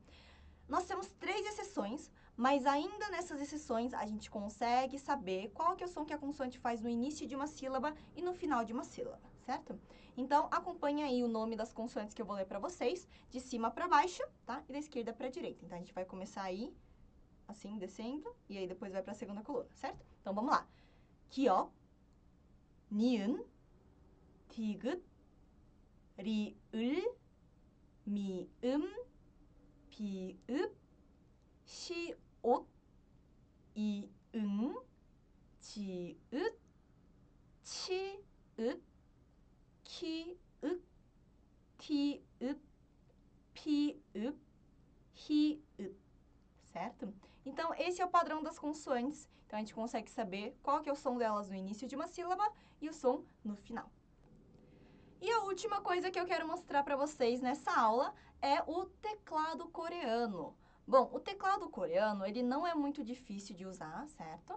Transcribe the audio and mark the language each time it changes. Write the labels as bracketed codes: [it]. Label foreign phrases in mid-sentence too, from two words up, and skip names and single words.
[pt] Nós temos 3 exceções, mas ainda nessas exceções a gente consegue saber qual que é o som que a consoante faz no início de uma sílaba e no final de uma sílaba, certo? Então, acompanhe aí o nome das consoantes que eu vou ler para vocês, de cima para baixo, tá? E da esquerda para a direita. Então, a gente vai começar aí, assim, descendo, e aí depois vai para a segunda coluna, certo? Então, vamos lá. [ko] 기역, 니은, 디귿, 리을, 미음, 비읍, 시옷, 이응, 지읒, 치읒, 키읒, 티읒, 피읒, 히읒, [pt] certo? Então, esse é o padrão das consoantes. Então, a gente consegue saber qual que é o som delas no início de uma sílaba e o som no final. E a última coisa que eu quero mostrar para vocês nessa aula é o teclado coreano. Bom, o teclado coreano, ele não é muito difícil de usar, certo?